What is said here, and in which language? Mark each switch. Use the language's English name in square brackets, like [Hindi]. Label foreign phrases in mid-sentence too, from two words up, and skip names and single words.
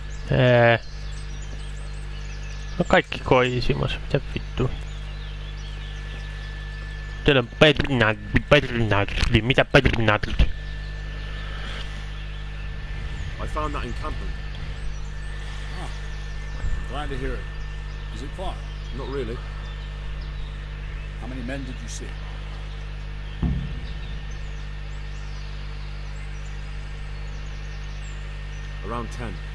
[Finnish] No kaikki koisimassa, mitä vittu. Teillä on pernagli, mitä pernagli? [English] I found that encampment. Ah, glad to hear it. Is it far? Not really. How many men did you see? Around 10.